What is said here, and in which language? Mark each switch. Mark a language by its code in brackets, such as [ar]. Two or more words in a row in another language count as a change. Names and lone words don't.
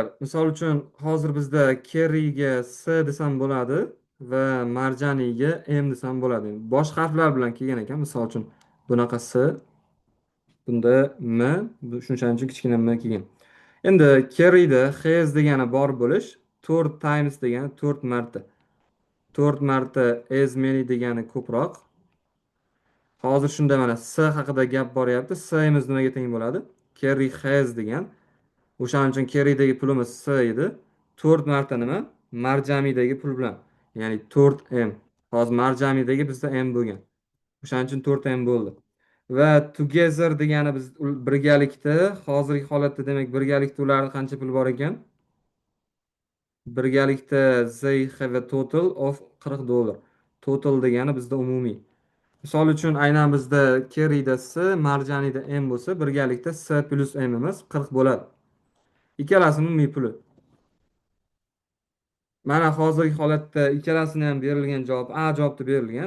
[uz] Misol uchun hozir bizda carry'ga S desam bo'ladi va marjaniga M desam bo'ladi. Boshqa harflar bilan kelgan ekan. Misol uchun bunaqa S, bunda M, shunchaning uchun kichkina M kelgan. Endi carry'da has degani bor bo'lish, [en] 4 times [uz] degani 4 marta. 4 marta [en] as many [uz] degani ko'proq. Hozir shunda mana S haqida gap boryapti. S'imiz nimaga teng bo'ladi? Carry has degan. O'shaning uchun carry'dagi pulimiz S edi. 4 marta nima? Marjamidagi pul bilan. Ya'ni 4M. Hozir marjamidagi bizda M bo'lgan. O'shaning uchun 4M bo'ldi. Va together degani biz birgalikda, hozirgi holatda demak birgalikda ularning qancha pul bor ekan? [en] Birgalikda they have a total of 40 dollar. [uz] Total degani bizda umumiy. Misol uchun aynan bizda carry'da S, marjanida M bo'lsa, birgalikda S plus M imiz 40 bo'ladi. Ikkalasini umumiy puli. Mana hozirgi holatda ikkalasini ham berilgan javob A javobda berilgan.